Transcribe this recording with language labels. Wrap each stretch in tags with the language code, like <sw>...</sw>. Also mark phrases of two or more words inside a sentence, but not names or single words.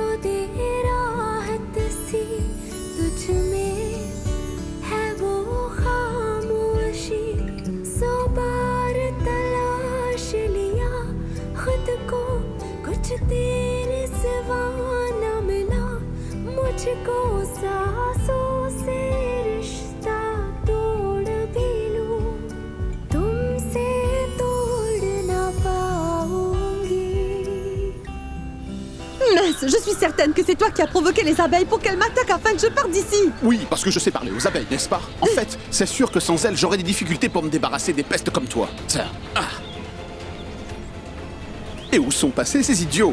<hi>दे राहत सी तुझ में है वो खामोशी 100 बार तलाश लिया खुद को कुछ तेरे सिवा न मिला मुझको सांसों से रिश्ता तोड़ भी लूं तुमसे तोड़ ना पाऊंगी</hi> <fr>Mince, je suis certaine que c'est toi qui as provoqué les abeilles pour qu'elles m'attaquent afin que je parte d'ici. Oui, parce que je sais parler aux abeilles, n'est-ce pas? En fait, c'est sûr que sans elles, j'aurais des difficultés pour me débarrasser des pestes comme toi. Ça. Ah. Et où sont passés ces idiots?</fr>